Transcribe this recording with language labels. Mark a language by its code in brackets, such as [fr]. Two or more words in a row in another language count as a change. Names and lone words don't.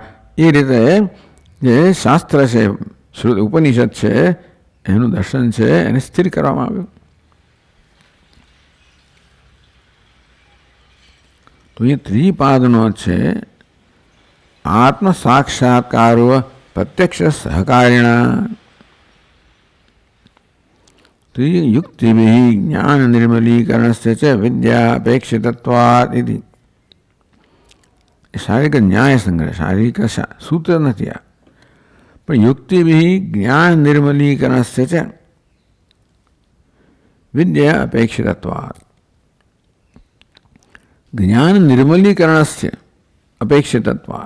[gu] એ રીતે જે શાસ્ત્ર છે, ઉપનિષદ છે, એનું દર્શન છે એને સ્થિર કરવામાં આવ્યું. તો એ ત્રિપાદનો છે [sa] આત્મ સાક્ષાત્કારો પ્રત્યક્ષ સહકારિણા. તો युक्तिभिः ज्ञाननिर्मलीकरणस्य च विद्यापेक्षितत्वात् इति. [gu] શારીરિક ન્યાય સંગ્રહ, શારીરિક સૂત્ર નથી આ, પણ [sa] યુક્તિભિઃ જ્ઞાન નિર્મલીકરણસ્ય ચ વિદ્યા અપેક્ષિતત્વાत्. જ્ઞાન નિર્મલીકરણસ્ય અપેક્ષિતત્વાत्.